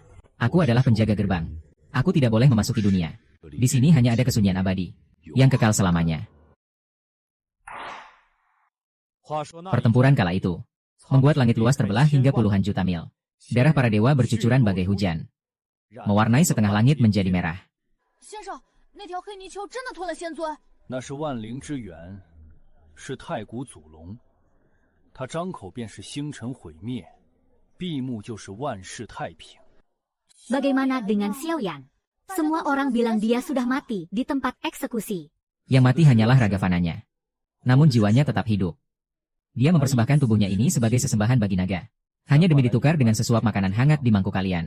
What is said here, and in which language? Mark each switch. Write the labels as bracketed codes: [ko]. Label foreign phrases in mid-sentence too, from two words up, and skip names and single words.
[id] Aku adalah penjaga gerbang. Aku tidak boleh memasuki dunia. Di sini hanya ada kesunyian abadi, yang kekal selamanya. Pertempuran kala itu membuat langit luas terbelah hingga puluhan juta mil. Darah para dewa bercucuran bagai hujan, mewarnai setengah langit menjadi merah. [zh] 先生，那条黑泥鳅真的吞了仙尊。那是万灵之源，是太古祖龙，它张口便是星辰毁灭，闭目就是万世太平。 [id] Bagaimana dengan Xiao Yan? Semua orang bilang dia sudah mati di tempat eksekusi. Yang mati hanyalah raga fananya. Namun jiwanya tetap hidup. Dia mempersembahkan tubuhnya ini sebagai sesembahan bagi naga. Hanya demi ditukar dengan sesuap makanan hangat di mangkuk kalian.